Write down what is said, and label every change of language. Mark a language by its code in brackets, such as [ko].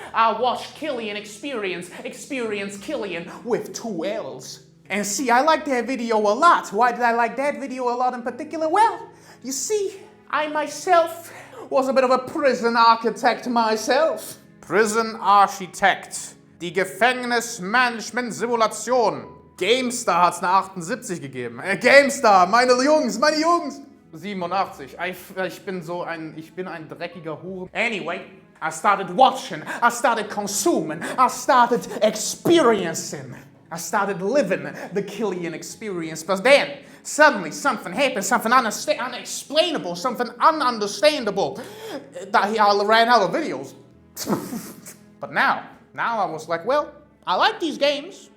[en] I watched Kilian Experience Kilian with 2 L's. And see, I like that video a lot. Why did I like that video a lot in particular? Well, you see, I myself was a bit of a prison architect myself. [de] Prison Architect. Die Gefängnismanagement-Simulation. GameStar hat's eine 78 gegeben. GameStar, meine Jungs! 87. Ich bin ein dreckiger Hure. [en] Anyway, I started watching, I started consuming, I started experiencing. I started living the Kilian experience, but then suddenly something happened, something unexplainable, something ununderstandable. That I ran out of videos. But now I was like, well, I like these games.